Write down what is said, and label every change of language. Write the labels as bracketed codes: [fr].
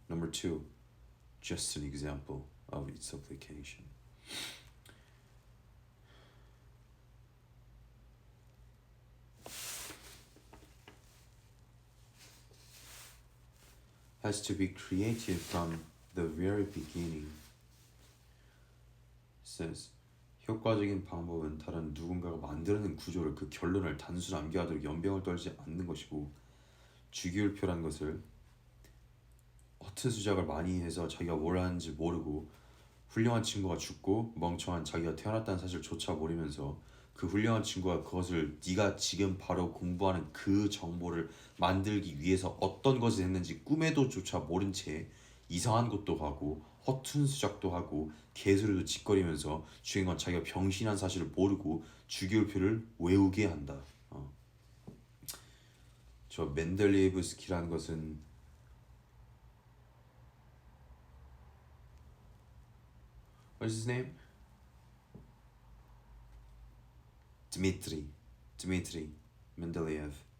[en] Number two, just an example of its application. Has to be created from the very beginning. [ko] Says 효과적인 방법은 다른 누군가가 만드는 구조를 그 결론을 단순 암기하도록 연병을 떨지 않는 것이고, 주기율표란 것을 허튼 수작을 많이 해서 자기가 뭘 하는지 모르고 훌륭한 친구가 죽고 멍청한 자기가 태어났다는 사실조차 모르면서 그 훌륭한 친구가 그것을 네가 지금 바로 공부하는 그 정보를 만들기 위해서 어떤 것을 했는지 꿈에도조차 모른 채 이상한 것도 하고 허튼 수작도 하고 개소리도 짓거리면서 주인공 자기가 병신한 사실을 모르고 주기율표를 외우게 한다. 저 멘델리예브스키라는 것은 [en] What's his name? Dmitry Mendeleev.